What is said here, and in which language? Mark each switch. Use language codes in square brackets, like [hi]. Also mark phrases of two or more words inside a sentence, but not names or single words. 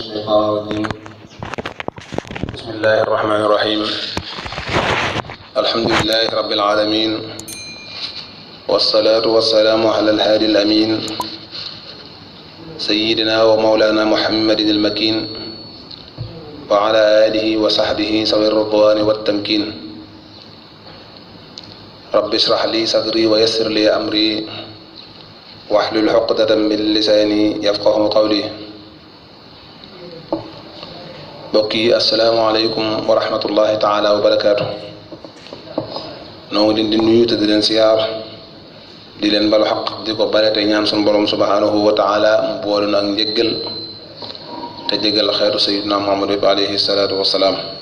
[ar] الشيطان الرجيم بسم الله الرحمن الرحيم الحمد لله رب العالمين والصلاة والسلام على الهادي الأمين سيدنا ومولانا محمد المكين وعلى آله وصحبه ذوي الرضوان والتمكين رب اشرح لي صدري ويسر لي أمري واحلل عقدة من لساني يفقه قولي [wo] bokki [ar] السلام عليكم ورحمة الله تعالى وبركاته [wo] noo ngi leen di nuyu te di leen siyaar di leen balu xaq di ko bare te ñaan sun borom [ar] سبحانه وتعالى [wo] mu boole na ak njëggal te jéggal xeetu sayyidina Muhammad bi [ar] عليه الصلاة والسلام